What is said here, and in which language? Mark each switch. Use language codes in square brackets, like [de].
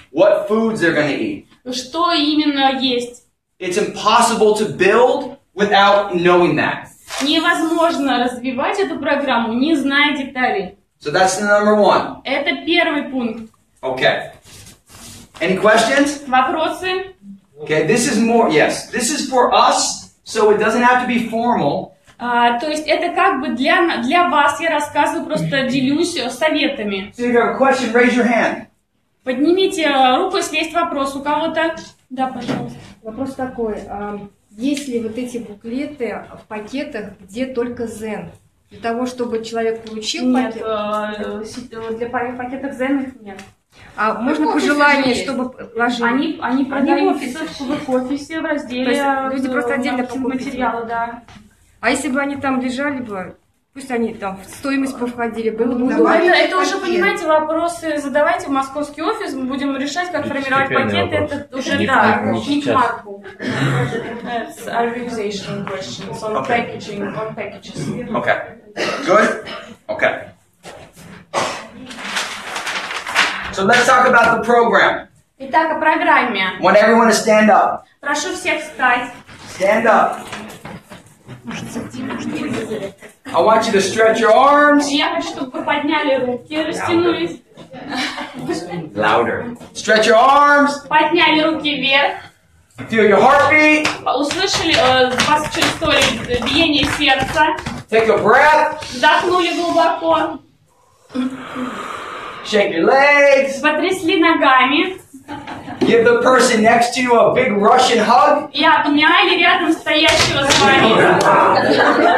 [en] what foods they're going to eat. [ru] что именно есть, [en] It's impossible to build without knowing that. [ru] невозможно развивать эту программу, не зная деталей. [en] So that's the number one. [ru] Это первый пункт. [en] Okay. Any questions? [ru] Вопросы? [en] Okay, this is more, yes. This is for us, so it doesn't have to be formal. [ru] То есть это как бы для вас, я рассказываю, просто делюсь советами. [en] So if you have a question, raise your hand. [ru] Поднимите руку, если есть вопрос у кого-то. Да, пожалуйста. Вопрос такой. Есть ли вот эти буклеты в пакетах, где только ZEN? Для того, чтобы человек получил Нет, пакет? для пакетов ZEN их нет. А можно по желанию, чтобы ложить? Они продаются в офисе в разделе люди просто отдельно покупают материалы, да. А если бы они там лежали бы, пусть они там в стоимость бы входили, было бы Это уже, понимаете, вопросы задавайте в московский офис, мы будем решать, как формировать пакеты. Это уже, да, не к Марку. [en] It's organization questions on packaging, on packages. Okay. Good? Okay. So let's talk about the program. [ru] Итак, о программе. [en] I want everyone to stand up. [ru] Прошу всех встать. [en] Stand up. I want you to stretch your arms. [ru] Я хочу, чтобы вы подняли руки, растянулись. [en] Louder. Stretch your arms. [ru] Подняли руки вверх. [en] Feel your heartbeat. [ru] Услышали, почувствовали биение сердца. [en] Take a breath. [ru] Вдохнули глубоко. [en] Shake your legs. [ru] Потрясли ногами. [en] Give the person next to you a big Russian hug. [ru] И обняли рядом стоящего с вами.